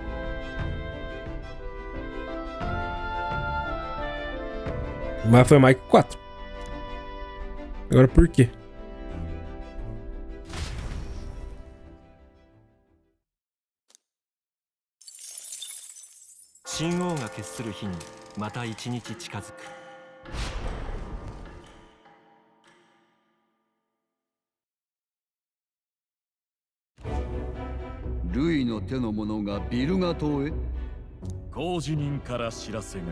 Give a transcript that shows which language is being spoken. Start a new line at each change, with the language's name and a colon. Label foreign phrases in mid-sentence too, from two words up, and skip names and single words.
Portuguese: Mas foi mais que 4. Agora por quê?
Japanese: Shin'ou が決する日にまた一日近づく。ルイの手の者がビルガ島へ。工事人から知らせが。